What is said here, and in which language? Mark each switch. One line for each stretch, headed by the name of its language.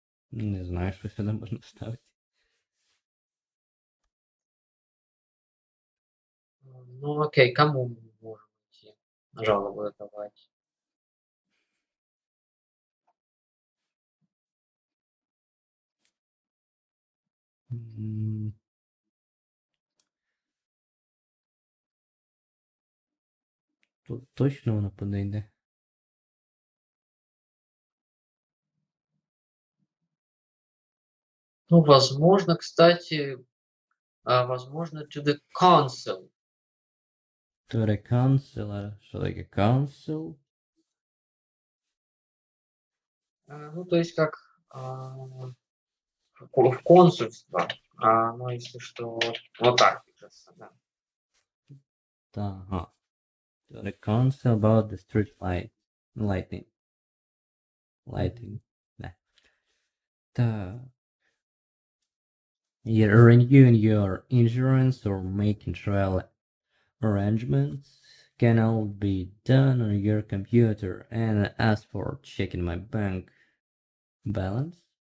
Ukrainian: Не знаю, що сюди можна ставити.
Russian: Ну, окей, кому мы можем идти жалобы давать?
Ukrainian: М, Тут точно воно подойде.
Russian: Ну, возможно, кстати, возможно,
English: to the council. To the council,
Ukrainian: а що таке
English: council?
Russian: Ну, то есть как в консульство. Ну, если что, вот так пишется, да. Ага.
English: To the council about the street lighting.
Russian: Да. Так.
English: You're renewing your insurance or making travel arrangements can all be done on your computer, and as for checking my bank balance